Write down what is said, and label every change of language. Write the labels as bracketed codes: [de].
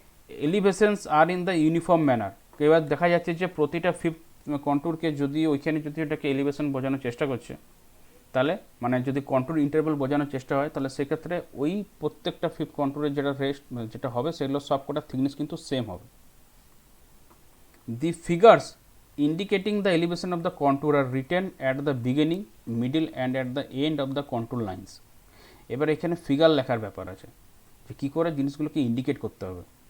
[en] elevations are in the uniform manner, [bn] এবার দেখা যাচ্ছে যে প্রতিটা ফিফথ কন্ট্যুরকে যদি ওইখানে যদি এটাকে এলিভেশন বোঝানোর চেষ্টা করছে, তাহলে মানে যদি কন্ট্যুর ইন্টারভেল বোঝানোর চেষ্টা হয়, তাহলে সেক্ষেত্রে ওই প্রত্যেকটা ফিফথ কন্ট্যুরের যেটা রেস্ট যেটা হবে সেগুলো সব কটা থিকনেস কিন্তু সেম হবে। [en] The figures indicating the elevation of the contour are written at the beginning, middle and at the end of the contour lines. [bn] এবার এখানে ফিগার লেখার ব্যাপার আছে যে কী করে জিনিসগুলোকে ইন্ডিকেট করতে হবে।